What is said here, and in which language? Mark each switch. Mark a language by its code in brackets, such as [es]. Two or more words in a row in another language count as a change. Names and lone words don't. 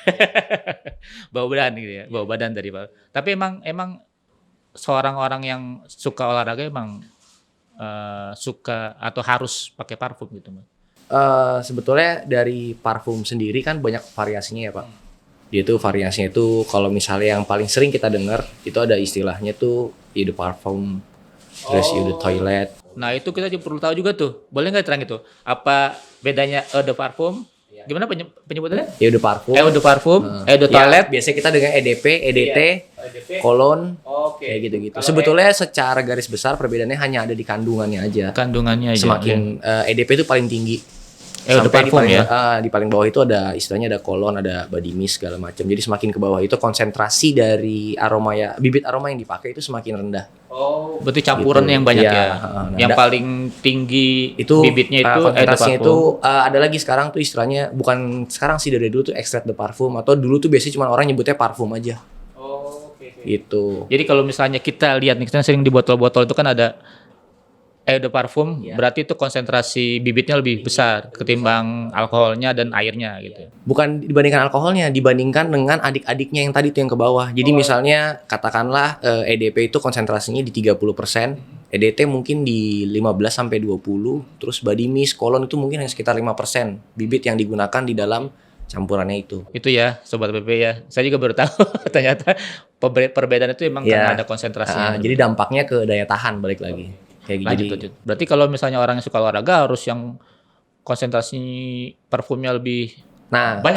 [id] Bau badan gitu ya, bau badan dari parfum. Tapi emang seorang orang yang suka olahraga emang suka atau harus pakai parfum gitu, Mas? Sebetulnya dari parfum sendiri kan banyak variasinya ya Pak. Dia tuh variasinya itu kalau misalnya yang paling sering kita dengar itu ada istilahnya tuh [fr] eau de parfum, [id] terus [fr] eau de toilet. [id] Nah itu kita juga perlu tahu juga tuh. Boleh nggak terang itu? Apa bedanya [fr] eau de parfum? [id] Gimana penyebutannya? [fr] Eau de parfum. Eau de parfum, eau de toilet. [id] Biasanya kita dengan EDP, EDT, cologne, kayak gitu-gitu. Sebetulnya secara garis besar perbedaannya hanya ada di kandungannya aja. Kandungannya aja. Semakin EDP itu paling tinggi. [fr] Eau de parfum [id] ya. Di paling bawah itu ada istilahnya ada cologne, ada [en] body mist [id] segala macam. Jadi semakin ke bawah itu konsentrasi dari aroma ya, bibit aroma yang dipakai itu semakin rendah. Oh, berarti campuran yang banyak ya. Yang paling tinggi itu bibitnya itu konsentrasinya itu ada lagi sekarang tuh istilahnya, bukan sekarang sih, dari dulu tuh [fr] extrait de parfum, [id] atau dulu tuh biasanya cuma orang nyebutnya parfum aja. Oh, oke. Gitu. Jadi kalau misalnya kita lihat nih, kita sering di botol-botol itu kan ada [fr] eau de parfum, [id] berarti itu konsentrasi bibitnya lebih besar ketimbang alkoholnya dan airnya gitu. Bukan dibandingkan alkoholnya, dibandingkan dengan adik-adiknya yang tadi tuh yang ke bawah. Jadi misalnya katakanlah EDP itu konsentrasinya di 30%, EDT mungkin di 15 sampai 20, terus [en] body mist, [id] cologne itu mungkin hanya sekitar 5% bibit yang digunakan di dalam campurannya itu. Itu ya Sobat PP ya. Saya juga baru tahu ternyata perbedaan itu emang karena ada konsentrasinya. Jadi dampaknya ke daya tahan balik lagi. Lanjut. Berarti kalau misalnya orang yang suka olahraga harus yang konsentrasi parfumnya lebih banyak.